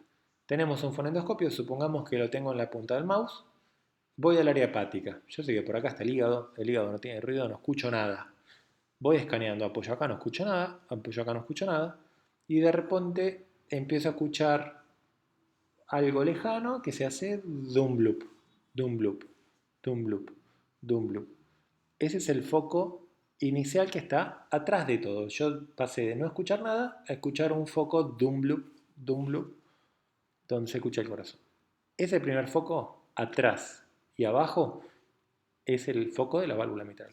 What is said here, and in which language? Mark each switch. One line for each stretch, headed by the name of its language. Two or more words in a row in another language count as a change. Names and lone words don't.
Spanish: Tenemos un fonendoscopio, supongamos que lo tengo en la punta del mouse. Voy al área hepática. Yo sé que por acá está el hígado no tiene ruido, no escucho nada. Voy escaneando, apoyo acá, no escucho nada, apoyo acá, no escucho nada. Y de repente empiezo a escuchar algo lejano que se hace dum bloop, dum bloop, dum bloop, dum bloop. Ese es el foco inicial que está atrás de todo. Yo pasé de no escuchar nada a escuchar un foco dum bloop, donde se escucha el corazón. Ese primer foco, atrás y abajo, es el foco de la válvula mitral.